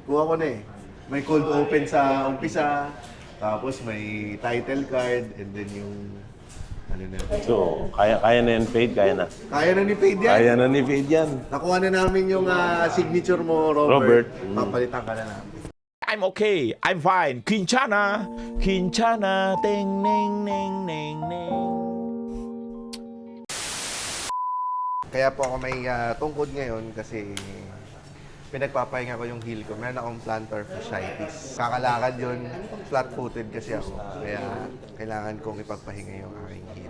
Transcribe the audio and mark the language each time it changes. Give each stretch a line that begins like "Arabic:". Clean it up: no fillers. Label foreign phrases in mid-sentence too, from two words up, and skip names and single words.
Filipino: Kuha ko na eh. May
English: cold open
Filipino: sa umpisa, tapos may
English: title card, and then
Filipino: yung ano na. So, kaya na yan, Fade? Kaya na. Kaya na ni Paid yan. Kaya na ni Fade yan. Nakuha na namin yung signature mo, Robert. Robert. Papalitan ka na namin.
English: I'm okay. I'm fine.
Filipino: Quinchana. Quinchana. Ting, ning, ning, ning, ning. Kaya po ako may tungkod ngayon kasi pinagpapahinga ko yung heel ko. Meron akong
English: plantar fasciitis.
Filipino: Kakalakad yun. Flat-footed kasi ako. Kaya kailangan kong ipagpahinga yung aking heel.